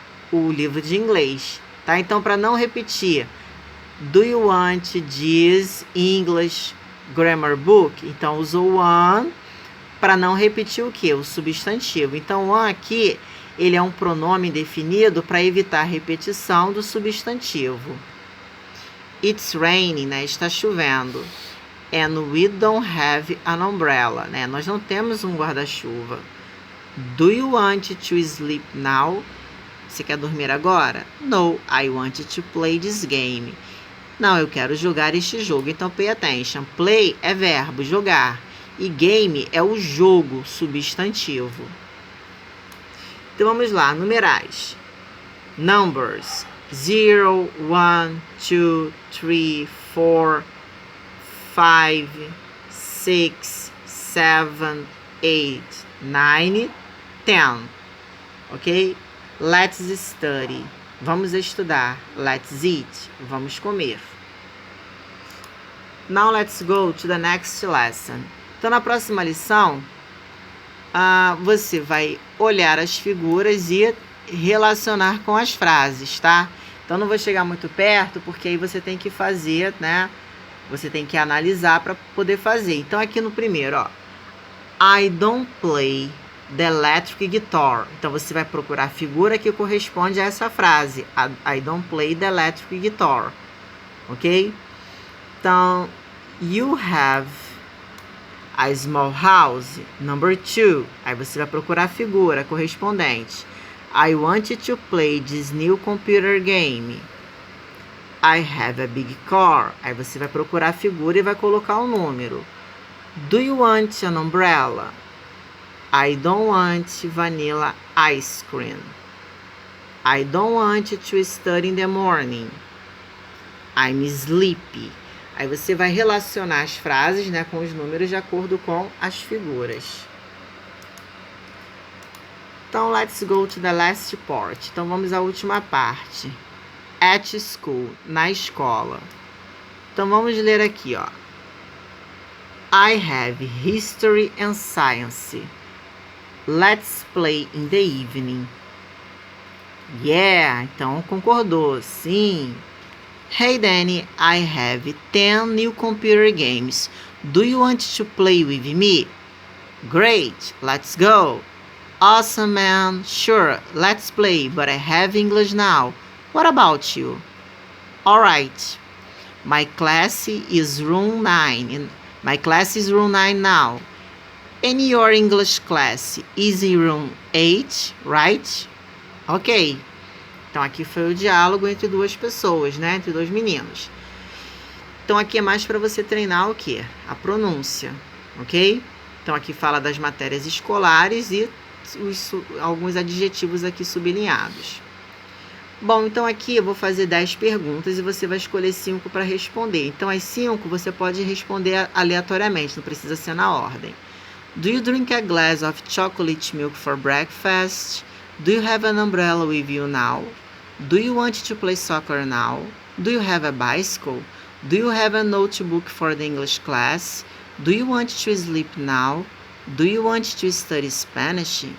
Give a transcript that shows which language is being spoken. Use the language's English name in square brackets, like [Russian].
[Portuguese] O livro de inglês, tá? Então, para não repetir, [English] do you want this English grammar book? [Portuguese] Então, usou one para não repetir o quê? O substantivo. Então, one aqui, ele é um pronome definido para evitar a repetição do substantivo. [English] It's raining, [Portuguese] né? Está chovendo. [English] And we don't have an umbrella, né? [Portuguese] Nós não temos um guarda-chuva. [English] Do you want to sleep now? [Portuguese] Você quer dormir agora? [English] No, I want to play this game. [Portuguese] Não, eu quero jogar este jogo. Então, [English] pay attention. [Portuguese] Play é verbo, jogar. E game é o jogo, substantivo. Então, vamos lá, numerais. [English] Numbers. 0, 1, 2, 3, 4, 5, 6, 7, 8, 9, 10. Ok? Let's study. [Portuguese] Vamos estudar. [English] Let's eat. [Portuguese] Vamos comer. [English] Now let's go to the next lesson. [Portuguese] Então, na próxima lição, você vai olhar as figuras e relacionar com as frases, tá? Então, não vou chegar muito perto, porque aí você tem que fazer, né? Você tem que analisar para poder fazer. Então, aqui no primeiro, ó. [English] I don't play the electric guitar. [Portuguese] Então, você vai procurar a figura que corresponde a essa frase. [English] I don't play the electric guitar. Ok? [Portuguese] Então, [English] you have a small house. Number 2. [Portuguese] Aí você vai procurar a figura correspondente. [English] I want to play this new computer game. I have a big car. Aí você vai procurar a figura e vai colocar o número. Do you want an umbrella? I don't want vanilla ice cream. I don't want to study in the morning. I'm sleepy. [Portuguese] Aí você vai relacionar as frases, né, com os números de acordo com as figuras. Então, [English] let's go to the last part. [Portuguese] Então, vamos à última parte. [English] At school, [Portuguese] na escola. Então, vamos ler aqui, ó. [English] I have history and science. Let's play in the evening. [Portuguese] Yeah, então concordou, sim. [English] Hey Danny, I have 10 new computer games. Do you want to play with me? Great, let's go. Awesome, man. Sure, let's play, but I have English now. What about you? All right. My class is room 9. My class is room 9 now. And your English class is in room 8, right? Ok. [Portuguese] Então, aqui foi o diálogo entre duas pessoas, né? Entre dois meninos. Então, aqui é mais para você treinar o quê? A pronúncia, ok? Então, aqui fala das matérias escolares e alguns adjetivos aqui sublinhados. Bom, então aqui eu vou fazer 10 perguntas e você vai escolher 5 para responder. Então, as 5 você pode responder aleatoriamente, não precisa ser na ordem. [English] Do you drink a glass of chocolate milk for breakfast? Do you have an umbrella with you now? Do you want to play soccer now? Do you have a bicycle? Do you have a notebook for the English class? Do you want to sleep now? Do you want to study Spanish?